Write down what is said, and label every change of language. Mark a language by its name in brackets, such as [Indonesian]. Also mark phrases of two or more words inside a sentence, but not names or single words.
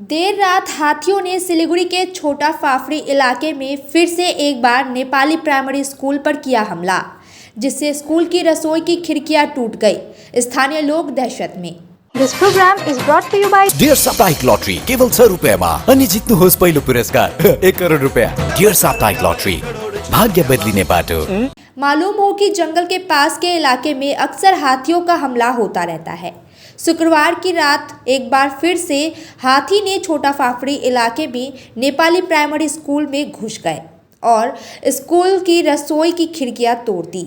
[Hindi] देर रात हाथियों ने सिलीगुड़ी के छोटा फाफड़ी इलाके में फिर से एक बार नेपाली प्राइमरी स्कूल पर किया हमला, जिससे स्कूल की रसोई की खिड़कियां टूट गई। स्थानीय लोग दहशत में। [English] This program is brought to you by [Nepali] डियर साप्ताहिक लॉटरी केवल 6 रुपैयाँमा अनि जित्नुहोस् पहिलो पुरस्कार 1 करोड रुपैयाँ। डियर साप्ताहिक लॉटरी, भाग्य बदलिने बाटो। [Hindi] मालूम हो कि जंगल के पास के इलाके में अक्सर हाथियों का हमला होता रहता है। शुक्रवार की रात एक बार फिर से हाथी ने छोटा फाफड़ी इलाके में नेपाली प्राइमरी स्कूल में घुस गए और स्कूल की रसोई की खिड़कियां तोड़ दी।